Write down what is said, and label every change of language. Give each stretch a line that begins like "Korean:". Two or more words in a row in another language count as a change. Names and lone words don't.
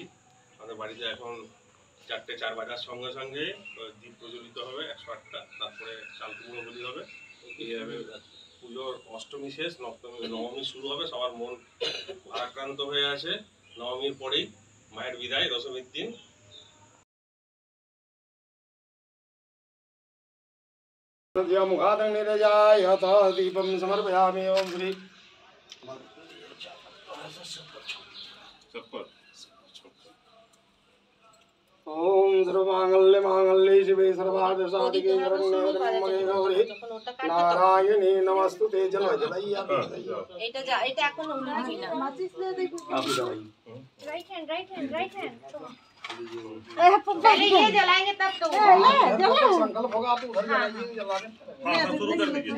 Bangla: আমাদের বাড়িতে এখন 4:04 বাজার সঙ্গে সঙ্গে দীপ প্রজ্বলিত হবে 108টা, তারপরে শালকুমড়ো বলি হবে। এইভাবে পুজোর অষ্টমী শেষ, নবমী শুরু হবে। সবার মন ভারাক্রান্ত হয়ে আছে। নবমীর পরেই মায়ের বিদায়, দশমীর দিন।
Sanskrit: दीपं समर्पयामि। ओम श्री ओम सर्वमांगल्ये मांगल्ये शिवे सर्वार्थ साधिके शरण्ये त्र्यंबके गौरी नारायणी नमस्तुते।
Hindi: चलो जलाइए
Bangla: এটা যা, এটা এখন উল্টাবি না।
English: right hand
Hindi: पहले ये जलाएंगे तब तो संकल्प होगा तो उधर जलाइए, जला दें। हां शुरू कर दीजिए।